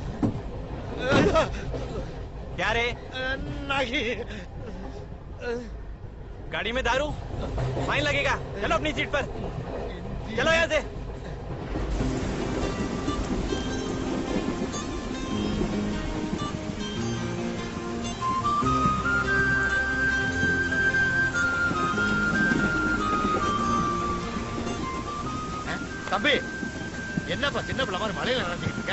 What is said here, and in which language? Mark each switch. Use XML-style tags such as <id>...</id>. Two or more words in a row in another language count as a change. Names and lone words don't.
<hi>क्या रे? नहीं। गाड़ी में दारू? फाइन लगेगा। चलो अपनी सीट पर। चलो यहाँ से।</hi> <ta>தம்பி என்னப்பா சின்ன பிள்ளை மாதிரி மலையில நடந்துக்கிட்டு இருக்க?</ta>